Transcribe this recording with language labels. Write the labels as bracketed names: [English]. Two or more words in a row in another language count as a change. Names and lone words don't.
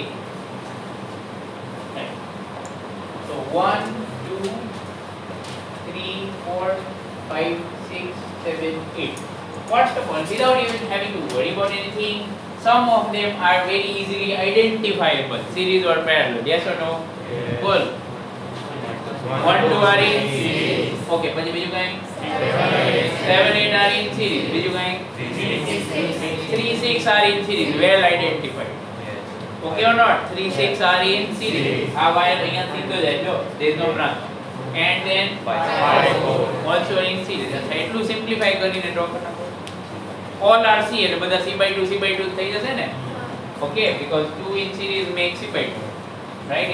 [English] Right. So 1, 2, 3, 4, 5, 6, 7, 8. First of all, without even having to worry about anything, some of them are very easily identifiable. Series or parallel, yes or no? Yes. Cool. 1, 2 are in series. Okay, [Gujarati] પછી બીજું કાંઈ? [English] 7, 8 are in series. [Gujarati] બીજું કાંઈ? [English] 3, 6 are in series. Well identified. Okay or not? 3, 6 are in series. [Gujarati] આ wire અહીંયા સીધો જાય જો. [English] There is no branch. And then 5 also in series. [Gujarati] એટલું simplify કરીને draw કરતા. [English] All are C [Gujarati] એટલે બધા C/2 C/2 થઈ જશે ને. [English] Okay, because 2 in series makes C/2, right?